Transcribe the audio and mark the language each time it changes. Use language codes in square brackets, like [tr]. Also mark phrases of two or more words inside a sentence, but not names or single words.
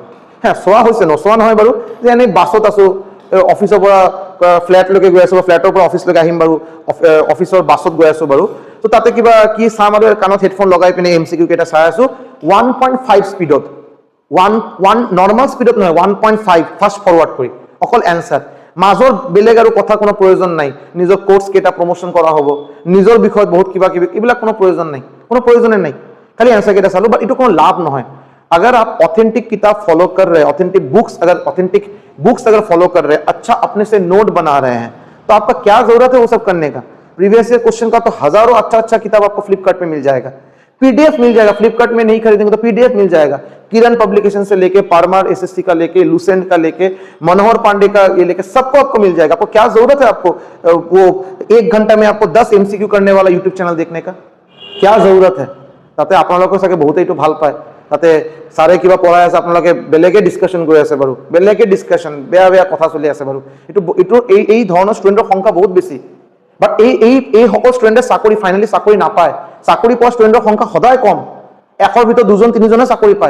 [as] হ্যাঁ, চোৱা হৈছে, নচোৱা নহয় বাৰু, যে এনেই বাছত আছোঁ, অফিচৰ পৰা ফ্লেটলৈকে গৈ আছোঁ, বা ফ্লেটৰ পৰা অফিচলৈকে আহিম বাৰু, অফিচৰ বাছত গৈ আছোঁ বাৰু, তো তাতে কিবা কি চাম আৰু কাণত হেডফোন লগাই পিনে MCQ কেইটা চাই আছোঁ 1.5 স্পীডত, [en] normal speed [as] নহয়, 1.5 [en] fast forward [as] কৰি অকল এনচাৰ। মাজৰ বেলেগ আৰু কথা কোনো প্ৰয়োজন নাই, নিজৰ কোৰ্চ কেইটা প্ৰমোশ্যন কৰা হ'ব, নিজৰ বিষয়ত বহুত কিবা কিবি, এইবিলাক কোনো প্ৰয়োজন নাই, কোনো প্ৰয়োজনে নাই, খালি এনচাৰ কেইটা চালোঁ। বাট এইটো কোনো লাভ নহয়। [hi] अगर आप ऑथेंटिक किताब फॉलो कर रहे हैं, [en] authentic books [hi] अगर फॉलो कर रहे हैं, अच्छा अपने से नोट बना रहे हैं, तो आपका क्या जरूरत है वो सब करने का? [en] previous year question [hi] का तो हजारों अच्छा किताब आपको फ्लिपकार्ट पे मिल जाएगा, पीडीएफ मिल जाएगा। फ्लिपकार्ट में नहीं खरीदेंगे तो पीडीएफ मिल जाएगा। किरण पब्लिकेशन से लेके पारमार एसएससी का लेके लुसेंट का लेके मनोहर पांडे का ये लेके सबको आपको मिल जाएगा। आपको क्या जरूरत है आपको वो 1 घंटा में आपको 10 MCQ करने वाला [en] YouTube channel [hi] देखने का? क्या जरूरत है? [as] ताते আপোনালোকে চাগে বহুতেই এইটো ভাল পায়, তাতে সাৰে কিবা পঢ়াই আছে, আপোনালোকে বেলেগে ডিছকাশ্যন কৰি আছে বাৰু, বেলেগে ডিছকাশ্যন, বেয়া কথা চলি আছে বাৰু। এই ধৰণৰ ষ্টুডেণ্টৰ সংখ্যা বহুত বেছি। বাট এই সকল ষ্টুডেণ্টে চাকৰি ফাইনেলি চাকৰি নাপায়। চাকৰি পোৱা ষ্টুডেণ্টৰ সংখ্যা সদায় কম, 100ৰ ভিতৰত 2-3জনে চাকৰি পায়।